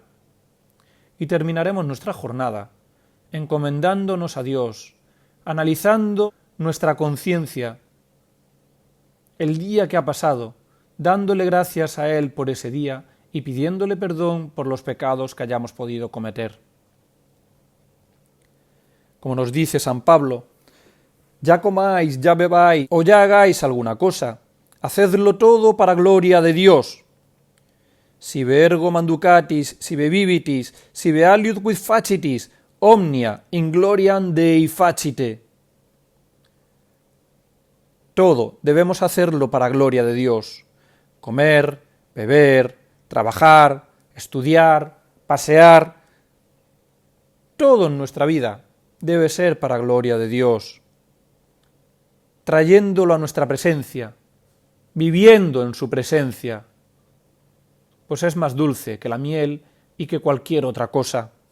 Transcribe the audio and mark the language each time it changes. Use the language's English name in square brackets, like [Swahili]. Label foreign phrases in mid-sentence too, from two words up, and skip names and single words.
[Spanish] Y terminaremos nuestra jornada encomendándonos a Dios, analizando nuestra conciencia, el día que ha pasado, dándole gracias a Él por ese día y pidiéndole perdón por los pecados que hayamos podido cometer. Como nos dice San Pablo, ya comáis, ya bebáis o ya hagáis alguna cosa, hacedlo todo para gloria de Dios. [Latin] Sive ergo manducatis, sive vivitis, sive aliud quid facitis, omnia in gloriam Dei facite. [Spanish] Todo debemos hacerlo para gloria de Dios. Comer, beber, trabajar, estudiar, pasear, todo en nuestra vida debe ser para gloria de Dios, trayéndolo a nuestra presencia, viviendo en su presencia, pues es más dulce que la miel y que cualquier otra cosa.